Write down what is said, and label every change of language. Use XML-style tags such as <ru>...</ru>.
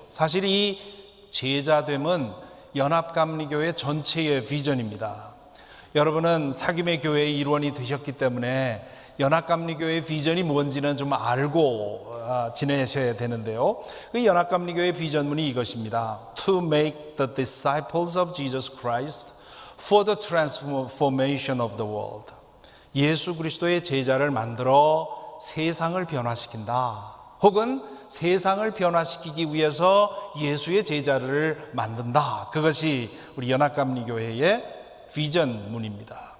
<ko>사실 이 제자됨은 연합감리교회 전체의 비전입니다. 여러분은 사귐의 교회의 일원이 되셨기 때문에 연합감리교회의 비전이 뭔지는 좀 알고 지내셔야 되는데요. 그 연합감리교회의 비전문이 이것입니다.</ko> <en>To make the disciples of Jesus Christ for the transformation of the world.</en> <ko>예수 그리스도의 제자를 만들어 세상을 변화시킨다, 혹은 세상을 변화시키기 위해서 예수의 제자를 만든다. 그것이 우리 연합감리교회의 비전문입니다.</ko>